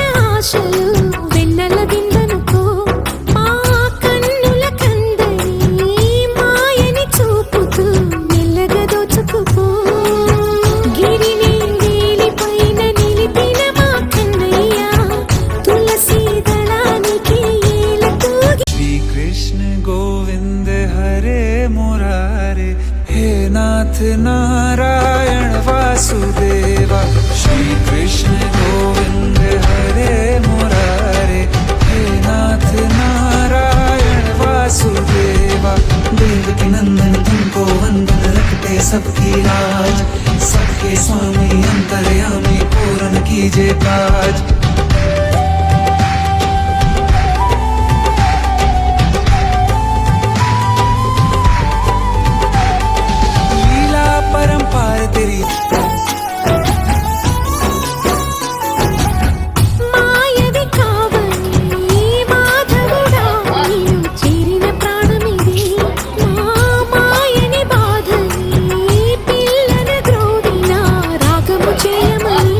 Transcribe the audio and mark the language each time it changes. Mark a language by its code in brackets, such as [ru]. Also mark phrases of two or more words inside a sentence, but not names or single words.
[te] ఆశలు వెన్నెల దిందనుకో మా కన్నుల కందని మాయని చూపుతూ మెల్లగా దోచుకుపో। గిరిని వేలిపైన నిలిపిన మా కన్నయ్య తులసి దళానికి ఏలతూగి। [sa] श्री कृष्ण गोविंद हरे मुरारे हे नाथ नारायण वासुदेवा। श्री कृष्ण गोविंद हरे मुरारे हे नाथ नारायण वासुदेवा। [hi] देवकी नंदन तुमको वंदन रखते सबकी राज, सबके स्वामी अंतर्यामी पूर्ण कीजिए काज। लीला परंपार तेरी [te] మాయది కావని మాధవుడా నీవు చేరిన ప్రాణమిది। మా మాయని బాధని పిల్లన గ్రోవిన రాగము చేయమని।